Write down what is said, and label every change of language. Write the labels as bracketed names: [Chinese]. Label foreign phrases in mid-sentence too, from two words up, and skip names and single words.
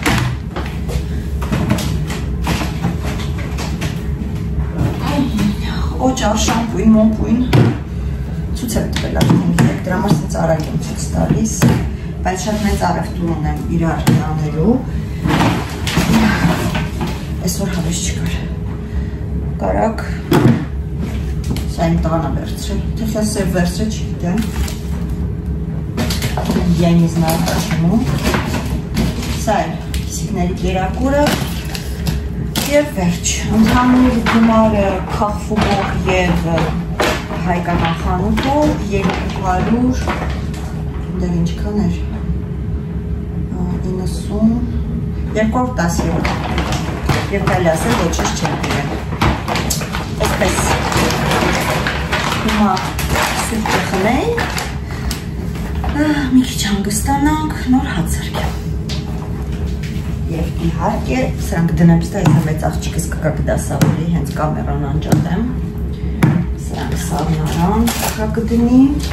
[Armenian] Օճար, շամպույն, մոմպույն, ցույց եմ տվել ակումբիրեք, դրա համար սենց արագ եմ ցույց տալիս, բայց շատ մեծ առևտուր ունեմ իրար անելու, այսօր հավես չկար, կարակ, սա իմ տղան է վերցրել, թե սա սև վերցրել չգիտեմ, [Russian] я не знаю почему, [Armenian] սա էլ կիսիկների կերակուրը, և վերջ, ընդհանուր գումարը քաղցուվող և հայկական խանութով 200, դեր ինչքան էր, 90, 210 եվրո, և կայլ ասել ոչինչ չեմ բերել, այսպես, հիմա սուրճը խմենք, մի քիչ հանգստանանք, նոր հաց սարքեմ։ Եվ իհարկե, սրանք դնեմ ստա, այս մեծ աղջիկս կգա կդասավորի, հենց կամերան անջատեմ։ Սրանք սառնարան կգա կդնի։